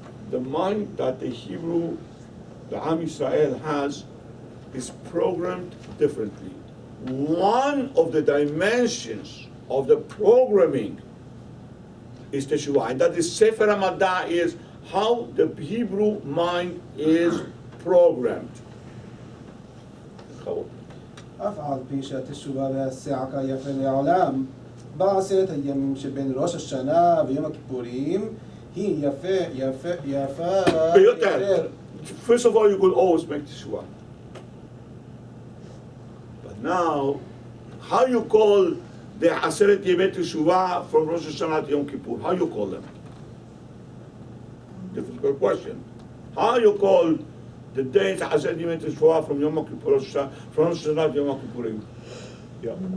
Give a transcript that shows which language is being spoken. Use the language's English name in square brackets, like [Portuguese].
[English] The mind that the Hebrew, the Am Yisrael has, is programmed differently. One of the dimensions of the programming is Teshuva, and that is Sefer HaMadam, is how the Hebrew mind is programmed. [Hebrew] אף על פי שהתשובה והסעה כיפה לעולם, בעשרת הימים שבין ראש השנה ויום הכיפורים, היא יפה ביותר. [English] First of all, you could always make Teshuva. But now, how you call the Aseret Yemei Teshuva from Rosh Hashanah to Yom Kippur? How you call them? Difficult question. How you call the days Aseret Yemei Teshuva from Yom Kippur, from Rosh Hashanah to Yom Kippurim? Yeah.